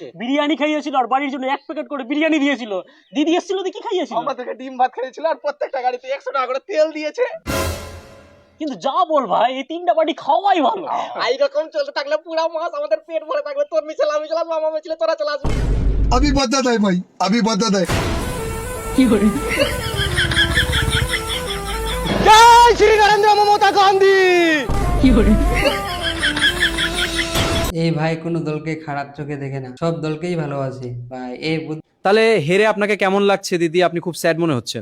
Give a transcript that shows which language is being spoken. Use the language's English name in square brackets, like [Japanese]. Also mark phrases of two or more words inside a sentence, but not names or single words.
[Bangla] বিরিয়ানি খাইয়েছিল আর বাড়ির জন্য 1 প্যাকেট করে বিরিয়ানি দিয়েছিল। দিদি এসেছিল কি খাইয়েছিল? আমাদেরকে ডিম ভাত খাইয়েছিল আর প্রত্যেকটা গাড়িতে 100 টাকা করে তেল দিয়েছে। কিন্তু যা বল ভাই, এই 3টা বাড়ি খাওয়াই ভালো। এইরকম চলতে থাকলে পুরো মাস আমাদের পেট ভরে থাকবে। তোর মিছিল আমি চলাম, মামা মিছিল তোরা চলে আসবি। [Hindi] अभी बता दे भाई, अभी बता दे। [Bangla] জয় শ্রী নরেন্দ্র মমতা গান্ধী। এই ভাই কোনো দলকে খারাপ চোখে দেখে না, সব দলকেই ভালোবাসে ভাই। এই তাহলে হেরে আপনাকে কেমন লাগছে দিদি? আপনি খুব স্যাড মনে হচ্ছেন।